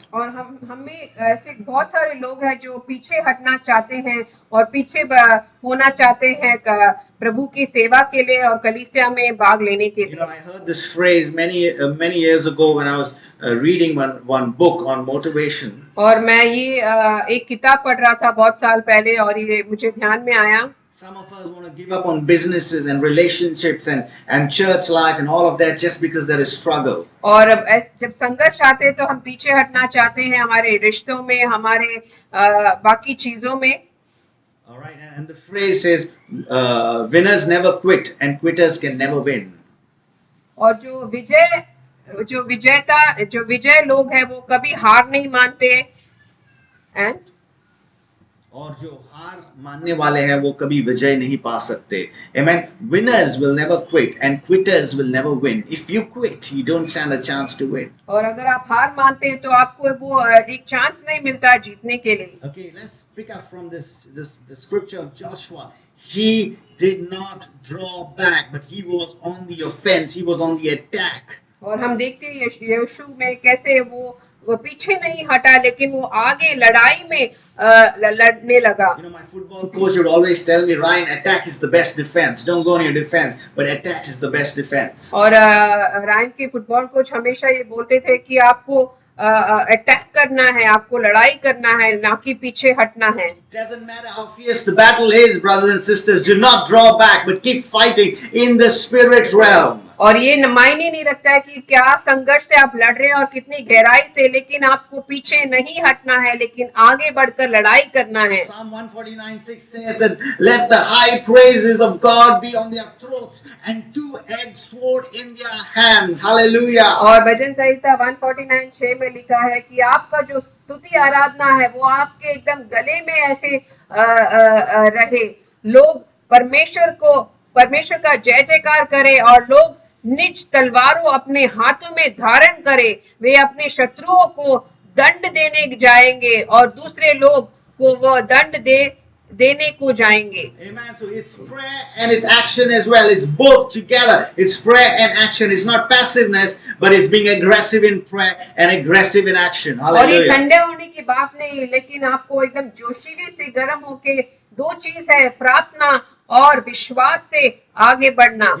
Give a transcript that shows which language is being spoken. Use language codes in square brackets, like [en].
[hi] और हम में ऐसे बहुत सारे लोग हैं जो पीछे हटना चाहते हैं और पीछे होना चाहते हैं प्रभु की सेवा के लिए और कलीसिया में भाग लेने के लिए. [en] I heard this phrase many years ago when I was reading one book on motivation. [hi] और मैं ये एक किताब पढ़ रहा था बहुत साल पहले और ये मुझे ध्यान में आया. [en] Some of us want to give up on businesses and relationships and church life and all of that just because there is struggle. [hi] और जब संघर्ष आते हैं तो हम पीछे हटना चाहते हैं हमारे रिश्तों में, हमारे बाकी चीजों में. [en] All right, and the phrase says, winners never quit and quitters can never win. [hi] और जो विजय लोग हैं वो कभी हार नहीं मानते. [en] And [hi] और जो हार मानने वाले हैं वो कभी विजय नहीं पा सकते. [en] Amen. Winners will never quit and quitters will never win. If you quit, you don't stand a chance to win. [hi] और अगर आप हार मानते हैं तो आपको वो एक चांस नहीं मिलता जीतने के लिए. [en] Okay, let's pick up from the scripture of Joshua. He did not draw back, but he was on the offense. He was on the attack. [hi] और हम देखते हैं यीशु में कैसे वो पीछे नहीं हटा लेकिन वो आगे लड़ाई में लड़ने लगा. [en] My football coach would always tell me, Ryan, attack is the best defense. Don't go on your defense, but attack is the best defense. [hi] और रायन के फुटबॉल कोच हमेशा ये बोलते थे कि आपको अटैक करना है, आपको लड़ाई करना है, ना कि पीछे हटना है. [en] Doesn't matter how fierce the battle is, brothers and sisters, do not draw back, but keep fighting in the spirit realm. [hi] और ये मायने नहीं रखता है कि क्या संघर्ष से आप लड़ रहे हैं और कितनी गहराई से, लेकिन आपको पीछे नहीं हटना है, लेकिन आगे बढ़कर लड़ाई करना है. [en] Psalm 149:6 says that let the high praises of God be on their throats and two-edged sword in their hands. Hallelujah. [hi] और भजन संहिता 149:6 में लिखा है कि आपका जो स्तुति आराधना है वो आपके एकदम गले में ऐसे रहे. लोग परमेश्वर का जय जयकार करे और लोग निज तलवारों अपने हाथों में धारण करे. वे अपने शत्रुओं को दंड देने जाएंगे और दूसरे लोग को वो दंड देने को जाएंगे. [en] Amen. So it's prayer and it's action as well. It's both together. It's prayer and action. It's not passiveness, but it's being aggressive in prayer and aggressive in action. [hi] और ये [en] Hallelujah. [hi] ठंडे होने की बात नहीं, लेकिन आपको एकदम जोशीले से गर्म होके दो चीज है, प्रार्थना और विश्वास से आगे बढ़ना.